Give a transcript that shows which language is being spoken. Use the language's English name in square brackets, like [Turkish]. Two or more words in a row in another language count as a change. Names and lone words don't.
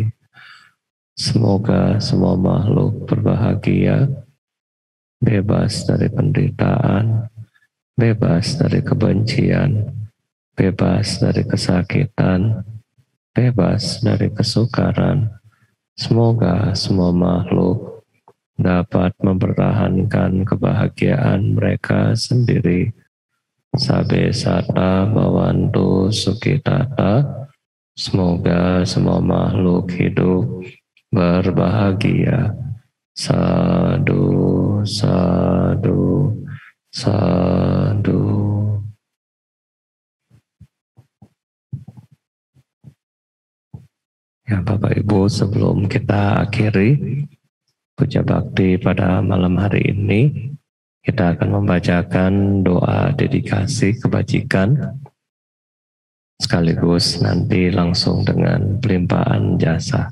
[Indonesian] Semoga semua makhluk berbahagia, bebas dari penderitaan, bebas dari kebencian, bebas dari kesakitan, bebas dari kesukaran. Semoga semua makhluk dapat mempertahankan kebahagiaan mereka sendiri. [Pali] Sabe sata bhavantu sukhitata. [Indonesian] Semoga semua makhluk hidup berbahagia. [Pali] Sadu, sadu, sadu. [Indonesian] Ya Bapak Ibu, sebelum kita akhiri puja bakti pada malam hari ini, kita akan membacakan doa dedikasi kebajikan, sekaligus nanti langsung dengan pelimpahan jasa.